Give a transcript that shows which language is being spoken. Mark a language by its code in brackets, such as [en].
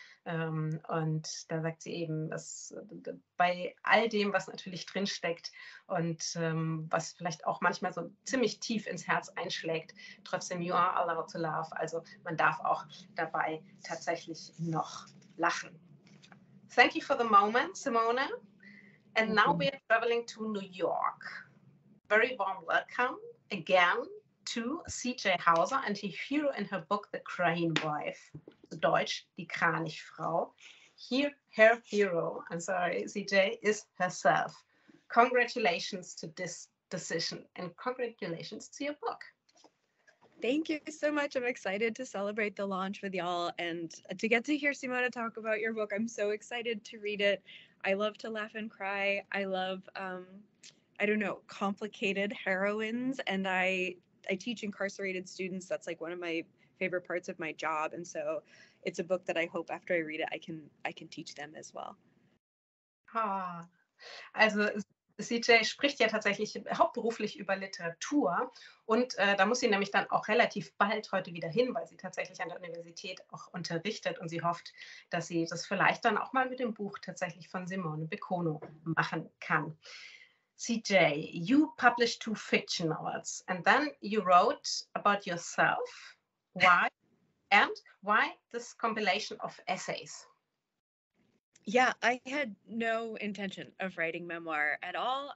[de] Und da sagt sie eben, dass bei all dem, was natürlich drinsteckt und was vielleicht auch manchmal so ziemlich tief ins Herz einschlägt, trotzdem [en] you are allowed to laugh. [de] Also man darf auch dabei tatsächlich noch lachen. [en] Thank you for the moment, Simone. And now we're traveling to New York. Very warm welcome again to C.J. Hauser and her hero in her book, The Crane Wife. [de] Deutsch, die Kranichfrau. [en] Here, her hero, I'm sorry, C.J., is herself. Congratulations to this decision and congratulations to your book. Thank you so much. I'm excited to celebrate the launch with y'all and to get to hear Simone talk about your book. I'm so excited to read it. I love to laugh and cry. I love, I don't know, complicated heroines. And I teach incarcerated students. That's like one of my favorite parts of my job. And so it's a book that I hope after I read it, I can teach them as well. [de] Also CJ spricht ja tatsächlich hauptberuflich über Literatur und da muss sie nämlich dann auch relativ bald heute wieder hin, weil sie tatsächlich an der Universität auch unterrichtet und sie hofft, dass sie das vielleicht dann auch mal mit dem Buch tatsächlich von Simone Bekono machen kann. [en] CJ, you published 2 fiction novels and then you wrote about yourself. Why? And why this compilation of essays? Yeah, I had no intention of writing memoir at all.